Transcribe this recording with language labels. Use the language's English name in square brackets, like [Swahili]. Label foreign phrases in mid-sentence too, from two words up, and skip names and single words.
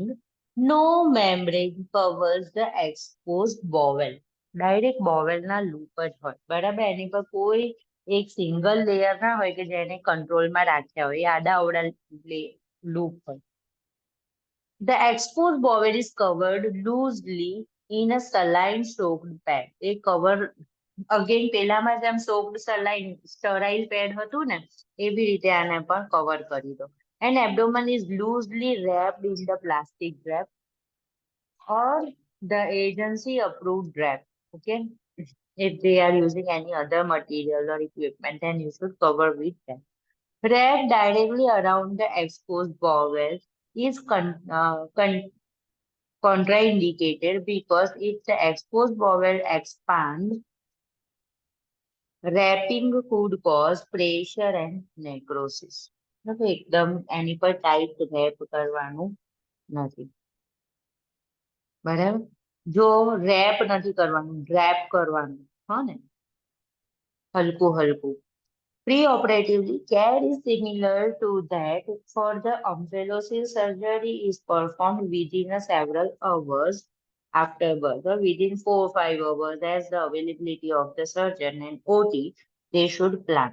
[English] No membrane covers the exposed bowel. [Gujarati] ડાયરેક્ટ બોવેલના લૂપ જ હોય, બરાબર, એની પર કોઈ એક [English] single layer [Gujarati] ના હોય કે જેને કંટ્રોલમાં રાખ્યા હોય, આડા અવડા લૂપ હોય. [English] The exposed bowel is covered loosely in a saline soaked pad. [Gujarati] એ [English] cover again [Gujarati] પેલામાં જેમ [English] soaked saline sterile pad [Gujarati] હતું ને એવી રીતે આને પણ કવર કરી દો. [English] And abdomen is loosely wrapped in the plastic wrap or the agency approved wrap. Okay, if they are using any other material or equipment, then you should cover with that. Wrap directly around the exposed bowel is contraindicated because if the exposed bowel expands, wrapping could cause pressure and necrosis. [Gujarati] Okay, એકદમ એની પર [English] tight wrap [Gujarati] કરવાનું નથી, બરાબર. જો રેપ નથી કરવાનું, ડ્રેપ કરવાનું, હા ને, હલકું હલકું. [English] Preoperatively, care is similar to that for the umbilical surgery is performed within several hours after birth, or within 4 or 5 hours as the availability of the surgeon and OT they should plan.